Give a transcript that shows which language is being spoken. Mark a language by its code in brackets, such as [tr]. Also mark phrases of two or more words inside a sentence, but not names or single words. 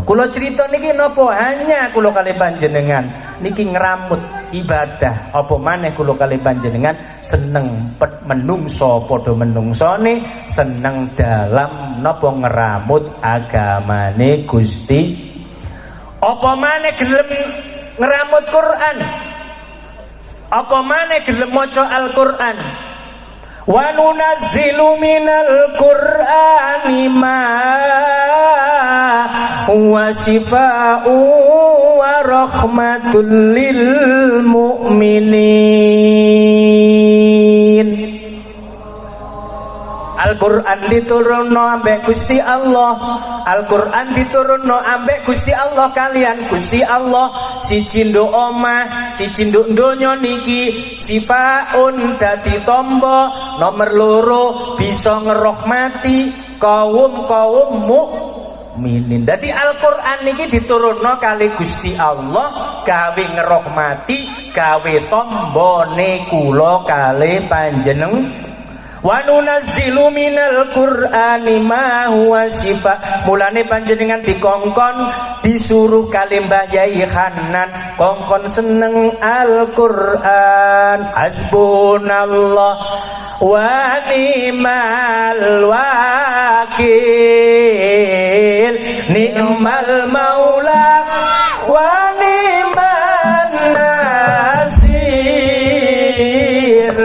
[jv] Kula cerita niki napa hanya kula kali panjenengan niki ngramut ibadah, apa maneh kula kali panjenengan seneng menungso padha menungsone, seneng dalam napa ngeramut agamane Gusti, apa maneh gelem ngeramut Quran, apa maneh gelem maca Al-Qur'an. [ar] وننزل من القرآن ما هو شفاء ورحمة للمؤمنين. [jv] Al-Qur'an diturunno ambek Gusti Allah, Al-Qur'an diturunno ambek Gusti Allah kalian Gusti Allah. Siji nduk omah, siji nduk donya niki sifaun dadi tombo, nomor loro bisa ngerohmati kaum mukminin. Dadi Al-Qur'an niki diturunno kali Gusti Allah gawe ngerohmati, gawe tombone kula kali panjenengan. [ar] وننزل من القرآن ما هو شفاء. [jv] Mulane panjenengan dikongkon disuruh kali Mbah Yai Hanan kongkon seneng Al-Qur'an. [ar] حسبنا الله ونعم الوكيل، نعم المولى ونعم النصير.